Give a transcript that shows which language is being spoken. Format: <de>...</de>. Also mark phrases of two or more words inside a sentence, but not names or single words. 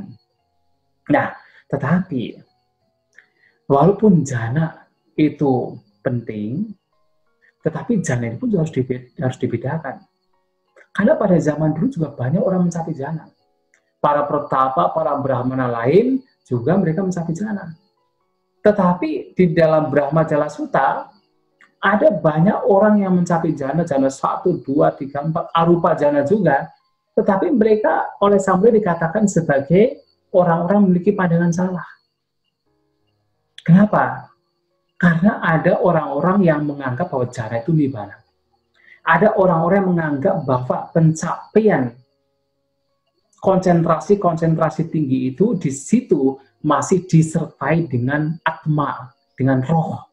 <id>Nah, tetapi walaupun jhana itu penting, tetapi jhana itu pun harus dibedakan. Karena pada zaman dulu juga banyak orang mencapai jhana. Para pertapa, para brahmana lain juga mereka mencapai jhana. Tetapi di dalam Brahma Jala Sutta ada banyak orang yang mencapai jhana 1, 2, 3, 4, arupa jhana juga, tetapi mereka oleh Sang Buddha dikatakan sebagai orang-orang memiliki pandangan salah. Kenapa? Karena ada orang-orang yang menganggap bahwa jhana itu nibbana. Ada orang-orang yang menganggap bahwa pencapaian konsentrasi tinggi itu di situ masih disertai dengan atma, dengan roh.</id>